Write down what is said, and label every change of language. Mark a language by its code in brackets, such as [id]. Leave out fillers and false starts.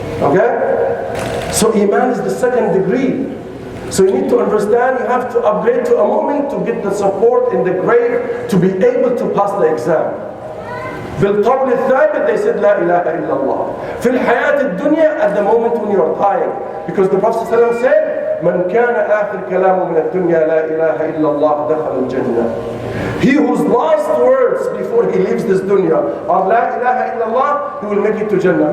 [en] Okay? So Iman is the 2nd degree. So you need to understand you have to upgrade to a moment to get the support in the grave to be able to pass the exam. [ar] بالقول الثابت, [en] they said [ar] لا إله إلا الله. في الحياة الدنيا, [en] at the moment when you are dying. Because the Prophet ﷺ said, [ar] من كان آخر كلامه من الدنيا لا إله إلا الله دخل الجنة. [en] He whose last words before he leaves this dunya are [ar] لا إله إلا الله, [en] he will make it to Jannah.